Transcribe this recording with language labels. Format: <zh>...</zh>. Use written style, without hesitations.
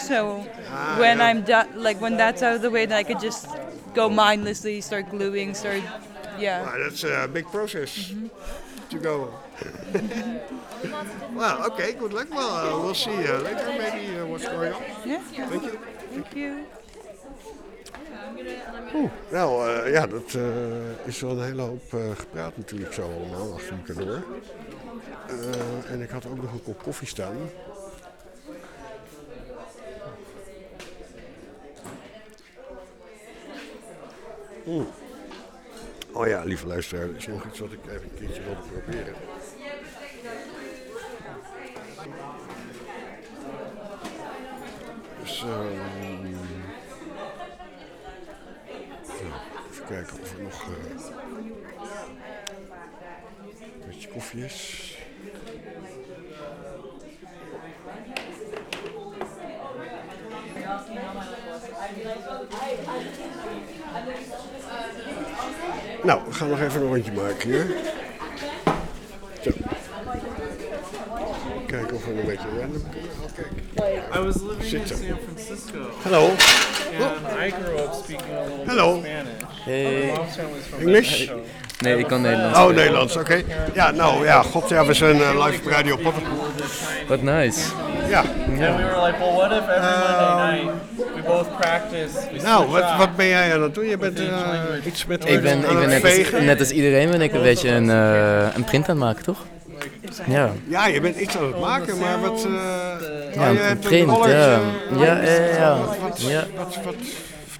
<en>So I'm done, like when that's out of the way, then I could just go mindlessly, start gluing, start, Wow, that's a big process to go. Well, okay, good luck. Well, we'll see you later, maybe, what's going on. Yeah. Thank you.</en> <nl>Dat is wel een hele hoop gepraat natuurlijk zo allemaal, achter elkaar door. En ik had ook nog een kop koffie staan. Oh ja, lieve luisteraar, er is nog iets wat ik even een keertje wilde proberen. Dus, even kijken of er nog een beetje koffie is. Nou, we gaan nog even een rondje maken hier. Zo. Kijken of we een beetje random kunnen.</nl> <en>I was living in San Francisco. Hello. And I grew up speaking a little bit Spanish. Hey. English?</en> <nl>Nee, ik kan Nederlands. Oh, Nederlands, oké. Ja, nou ja, god, ja, we zijn live op Radio Potter.</nl> <en>What nice.</en> <nl>Ja.</nl> <en>Yeah. And we were like, well, what if every Monday night we both practice?</en> <nl>Nou, wat ben jij aan het doen? Je bent iets met ik ben, aan ik ben aan net, als, net als iedereen ben ik een beetje een print aan het maken, toch? Ja. Ja, je bent iets aan het maken, maar wat... Ja, je een print, college, ja. Wat</nl>